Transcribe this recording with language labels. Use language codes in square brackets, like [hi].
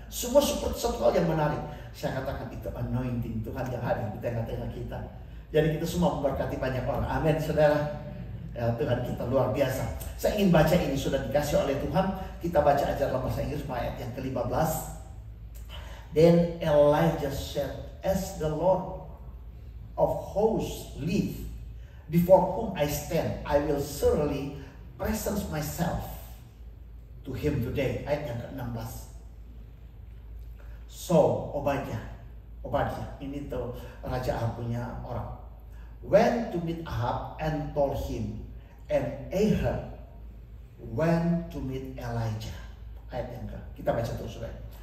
[id] Semua seperti satu hal yang menarik. Saya katakan itu anointing Tuhan yang hadir di tengah-tengah kita. Jadi kita semua memberkati banyak orang. Amin, saudara. Ya, Tuhan kita luar biasa. Saya ingin baca ini, sudah dikasih oleh Tuhan. Kita baca aja dalam bahasa Inggris ayat yang ke-15. [en] Then Elijah said, as the Lord of hosts live, before whom I stand, I will surely present myself to him today. [id] Ayat yang ke-16. [en] So Obadiah, [id] ini tuh Raja Ahab punya orang, [en] went to meet Ahab and told him, and Ahab went to meet Elijah. [id] Ayat yang kita baca terus, saudara.